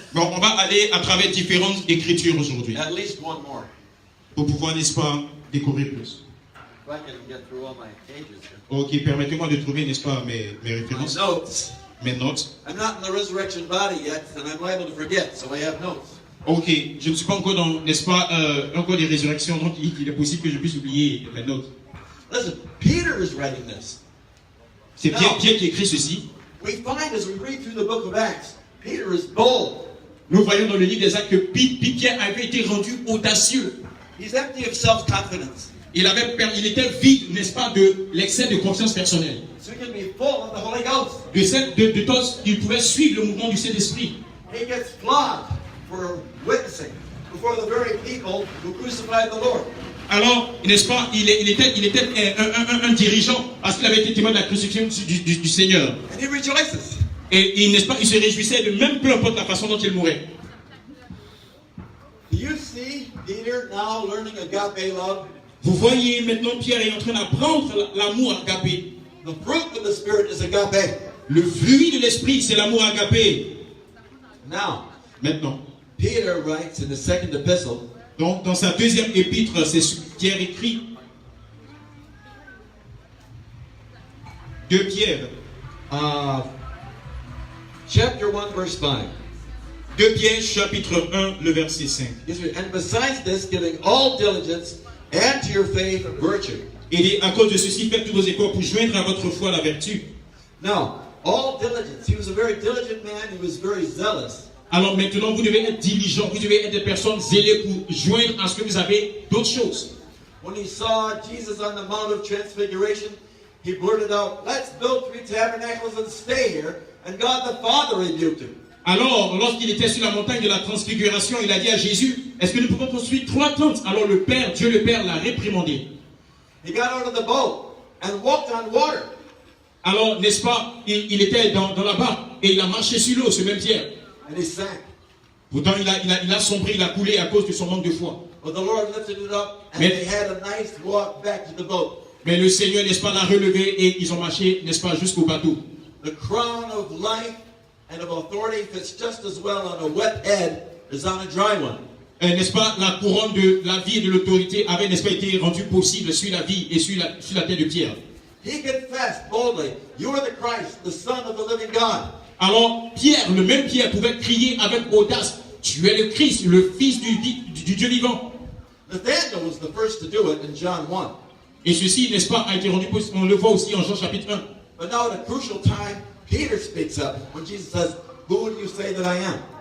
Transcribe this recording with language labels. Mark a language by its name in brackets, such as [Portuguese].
[French] Bon, on va aller à travers différentes écritures aujourd'hui, [English] At least one more. [French] pour pouvoir, n'est-ce pas, découvrir plus. [English] If I can get through all my pages here. [French] Ok, permettez-moi de trouver, n'est-ce pas, mes [English] My [French] références, [English] notes. [French] mes notes. [English] I'm not in the resurrection body yet, and I'm liable to forget, so I have notes. [French] Ok, je ne suis pas encore dans, n'est-ce pas, encore des résurrections, donc il est possible que je puisse oublier mes notes. [English] Listen, Peter is writing this. [French] C'est Pierre qui écrit ceci. [English] We find as we read through the book of Acts, Peter is bold. [French] Nous voyons dans le livre des Actes que Pierre avait été rendu audacieux. [English] He's empty of self-confidence. [French] Il était vide, n'est-ce pas, de l'excès de confiance personnelle. [English] So he can be full of the Holy Ghost. [French] De temps, il pouvait suivre le mouvement du Saint-Esprit. [English] He gets flogged for witnessing before the very people who crucified the Lord. [French] Alors, n'est-ce pas, il était un dirigeant parce qu'il avait été témoin de la crucifixion du Seigneur. [English] And he rejoices. [French] Et n'est-ce pas, il se réjouissait de même peu importe la façon dont il mourait. [English] Do you see Peter now learning agape love? [French] Vous voyez maintenant Pierre est en train d'apprendre l'amour agapé. [English] The fruit of the Spirit is agape. [French] Le fruit de l'esprit, c'est l'amour agapé. [English] Now, [French] Maintenant. [English] Peter writes in the second epistle, [French] Donc, dans sa deuxième épître, c'est ce que Pierre écrit. 2 Pierre. [English] chapter 1, verse 5. [French] 2 Pierre, chapitre 1, le verset 5. [English] And besides this, giving all diligence, add to your faith virtue. [French] Et à cause de ceci, faites tous vos efforts pour joindre à votre foi la vertu. [English] Now, all diligence. He was a very diligent man. He was very zealous. [French] Alors maintenant, vous devez être diligent, vous devez être des personnes zélées pour joindre à ce que vous avez d'autres choses. [English] when he saw Jesus on the Mount of Transfiguration, he blurted out, "Let's build 3 tabernacles and stay here." And God the Father rebuked him. [French] Alors, lorsqu'il était sur la montagne de la transfiguration, il a dit à Jésus, est-ce que nous pouvons construire 3 tentes? Alors le Père, Dieu le Père l'a réprimandé. [English] He got out of the boat and walked on water. [French] Alors, n'est-ce pas, il était dans la barque et il a marché sur l'eau, ce même Pierre. [English] And he sank. [French] Pourtant, il a sombré, il a coulé à cause de son manque de foi. [English] But the Lord lifted it up and [French] Mais- [English] they had a nice walk back to the boat. [French] Mais le Seigneur, n'est-ce pas, l'a relevé et ils ont marché, n'est-ce pas, jusqu'au bateau. [English] The crown of life and of authority fits just as well on a wet head as on a dry one. [French] N'est-ce pas, la couronne de la vie et de l'autorité avait, n'est-ce pas, été rendue possible sur la vie et sur la tête de Pierre. [English] He confessed boldly, "You are the Christ, the Son of the living God." [French] Alors, Pierre, le même Pierre, pouvait crier avec audace, tu es le Christ, le Fils du Dieu vivant. [English] Nathanael was the first to do it in John 1. [French] Et ceci, n'est-ce pas, a été rendu possible, on le voit aussi en Jean chapitre 1. [English] But now at a crucial time, Peter speaks up when Jesus says, "Who do you say that I am?"